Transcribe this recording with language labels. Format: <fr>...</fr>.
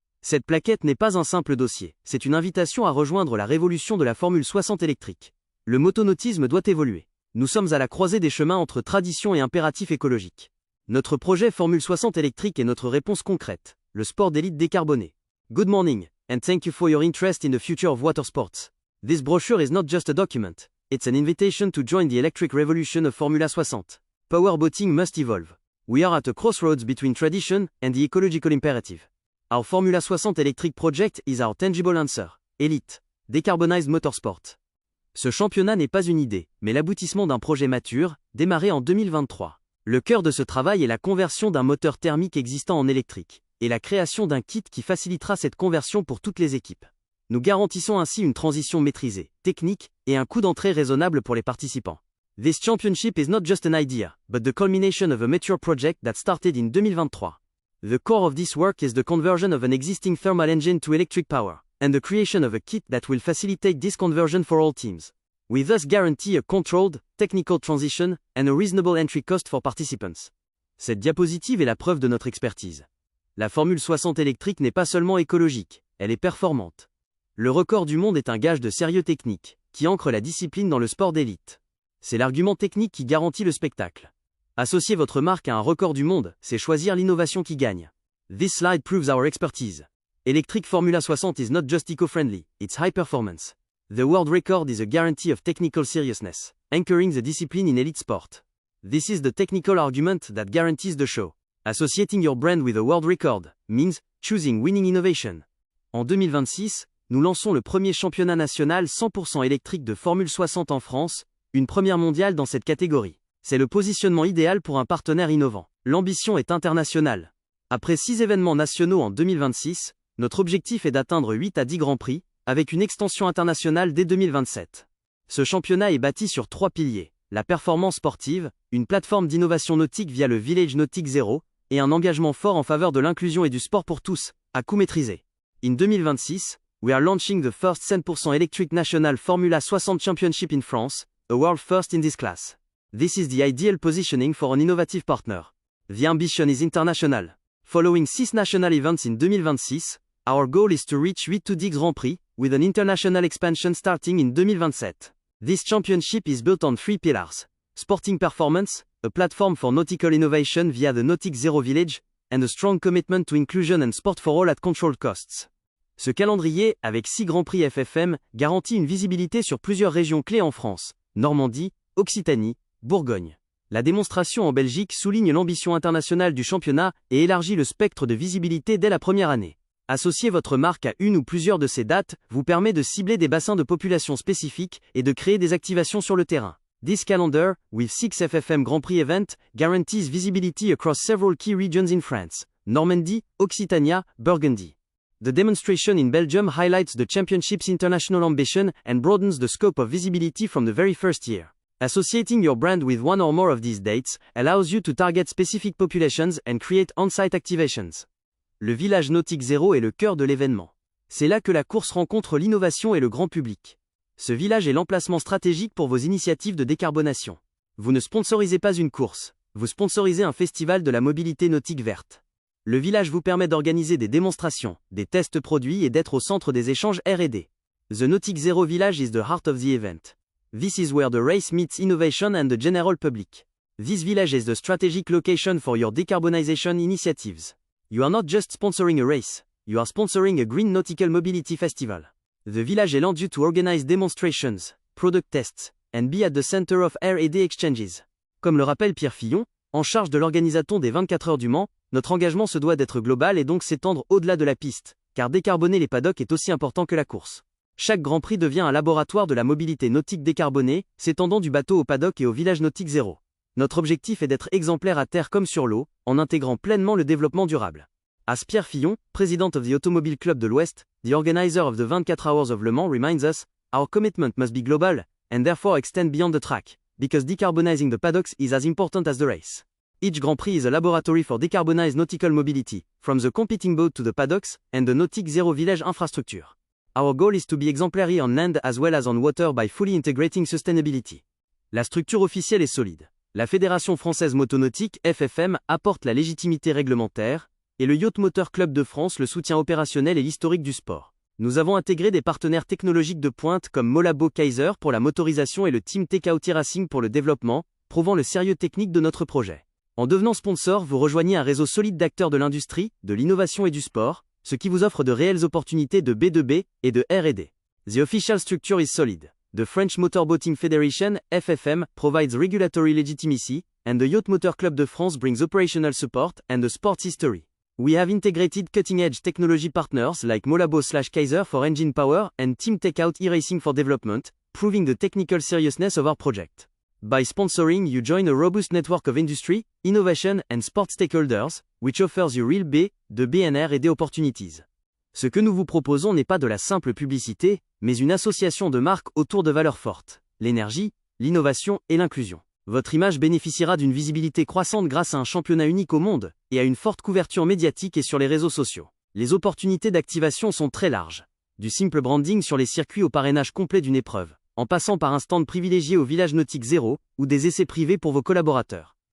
<fr>Cette plaquette n'est pas un simple dossier, c'est une invitation à rejoindre la révolution de la Formule 60 électrique. Le motonautisme doit évoluer. Nous sommes à la croisée des chemins entre tradition et impératif écologique. Notre projet Formule 60 électrique est notre réponse concrète, le sport d'élite décarboné.</fr> <en>Good morning, and thank you for your interest in the future of water sports. This brochure is not just a document, it's an invitation to join the electric revolution of Formula 60. Powerboating must evolve. We are at a crossroads between tradition and the ecological imperative. Our Formula 60 electric project is our tangible answer. Elite. Decarbonized motorsport.</en> <fr>Ce championnat n'est pas une idée, mais l'aboutissement d'un projet mature, démarré en 2023. Le cœur de ce travail est la conversion d'un moteur thermique existant en électrique, et la création d'un kit qui facilitera cette conversion pour toutes les équipes. Nous garantissons ainsi une transition maîtrisée, technique, et un coût d'entrée raisonnable pour les participants.</fr> <en>This championship is not just an idea, but the culmination of a mature project that started in 2023. The core of this work is the conversion of an existing thermal engine to electric power, and the creation of a kit that will facilitate this conversion for all teams. We thus guarantee a controlled, technical transition, and a reasonable entry cost for participants.</en> <fr>Cette diapositive est la preuve de notre expertise. La Formule 60 électrique n'est pas seulement écologique, elle est performante. Le record du monde est un gage de sérieux technique, qui ancre la discipline dans le sport d'élite. C'est l'argument technique qui garantit le spectacle. Associer votre marque à un record du monde, c'est choisir l'innovation qui gagne.</fr> <en>This slide proves our expertise. Electric Formula 60 is not just eco-friendly, it's high performance. The world record is a guarantee of technical seriousness, anchoring the discipline in elite sport. This is the technical argument that guarantees the show. Associating your brand with a world record means choosing winning innovation.</en> <fr>En 2026, nous lançons le premier championnat national 100% électrique de Formule 60 en France, une première mondiale dans cette catégorie. C'est le positionnement idéal pour un partenaire innovant. L'ambition est internationale. Après 6 événements nationaux en 2026, notre objectif est d'atteindre 8 à 10 grands prix, avec une extension internationale dès 2027. Ce championnat est bâti sur 3 piliers. La performance sportive, une plateforme d'innovation nautique via le Village Nautique Zero, et un engagement fort en faveur de l'inclusion et du sport pour tous, à coût maîtrisé.</fr> <en>In 2026, we are launching the first 100% electric national Formula 60 Championship in France, a world first in this class. This is the ideal positioning for an innovative partner. The ambition is international. Following 6 national events in 2026, our goal is to reach 8 to 10 Grand Prix, with an international expansion starting in 2027. This championship is built on 3 pillars. Sporting performance, a platform for nautical innovation via the Nautique Zero Village, and a strong commitment to inclusion and sport for all at controlled costs.</en> <fr>Ce calendrier, avec 6 Grands Prix FFM, garantit une visibilité sur plusieurs régions clés en France. Normandie, Occitanie, Bourgogne. La démonstration en Belgique souligne l'ambition internationale du championnat et élargit le spectre de visibilité dès la première année. Associer votre marque à une ou plusieurs de ces dates vous permet de cibler des bassins de population spécifiques et de créer des activations sur le terrain.</fr> <en>This calendar, with 6 FFM Grand Prix events, guarantees visibility across several key regions in France: Normandy, Occitania, Burgundy. The demonstration in Belgium highlights the championship's international ambition and broadens the scope of visibility from the very first year. Associating your brand with one or more of these dates allows you to target specific populations and create on-site activations.</en> <fr>Le village Nautique Zero est le cœur de l'événement. C'est là que la course rencontre l'innovation et le grand public. Ce village est l'emplacement stratégique pour vos initiatives de décarbonation. Vous ne sponsorisez pas une course, vous sponsorisez un festival de la mobilité nautique verte. Le village vous permet d'organiser des démonstrations, des tests produits et d'être au centre des échanges R&D.</fr> <en>The Nautique Zero Village is the heart of the event. This is where the race meets innovation and the general public. This village is the strategic location for your decarbonization initiatives. You are not just sponsoring a race, you are sponsoring a green nautical mobility festival. The village allows you to organize demonstrations, product tests, and be at the center of R&D exchanges.</en> <fr>Comme le rappelle Pierre Fillon, en charge de l'organisation des 24 heures du Mans, notre engagement se doit d'être global et donc s'étendre au-delà de la piste, car décarboner les paddocks est aussi important que la course. Chaque Grand Prix devient un laboratoire de la mobilité nautique décarbonée, s'étendant du bateau au paddock et au village nautique zéro. Notre objectif est d'être exemplaire à terre comme sur l'eau, en intégrant pleinement le développement durable.</fr> <en>As Pierre Fillon, President of the Automobile Club de l'Ouest, the organizer of the 24 Hours of Le Mans reminds us, our commitment must be global, and therefore extend beyond the track, because decarbonizing the paddocks is as important as the race. Each Grand Prix is a laboratory for decarbonized nautical mobility, from the competing boat to the paddocks, and the Nautique Zero Village infrastructure. Our goal is to be exemplary on land as well as on water by fully integrating sustainability.</en> <fr>La structure officielle est solide. La Fédération Française Motonautique, FFM, apporte la légitimité réglementaire, et le Yacht Motor Club de France le soutien opérationnel et l'historique du sport. Nous avons intégré des partenaires technologiques de pointe comme Molabo Kaiser pour la motorisation et le Team Takeout Racing pour le développement, prouvant le sérieux technique de notre projet. En devenant sponsor, vous rejoignez un réseau solide d'acteurs de l'industrie, de l'innovation et du sport, ce qui vous offre de réelles opportunités de B2B et de R&D.</fr> <en>The official structure is solid. The French Motorboating Federation, FFM, provides regulatory legitimacy, and the Yacht Motor Club de France brings operational support and a sports history. We have integrated cutting-edge technology partners like Molabo/Kaiser for engine power and Team Takeout e-Racing for development, proving the technical seriousness of our project. By sponsoring, you join a robust network of industry, innovation and sport stakeholders, which offers you real</en> <fr>de BNR et des</fr> <en>opportunities.</en> <fr>Ce que nous vous proposons n'est pas de la simple publicité, mais une association de marques autour de valeurs fortes, l'énergie, l'innovation et l'inclusion. Votre image bénéficiera d'une visibilité croissante grâce à un championnat unique au monde, et à une forte couverture médiatique et sur les réseaux sociaux. Les opportunités d'activation sont très larges. Du simple branding sur les circuits au parrainage complet d'une épreuve, en passant par un stand privilégié au Village Nautique Zéro, ou des essais privés pour vos collaborateurs.</fr>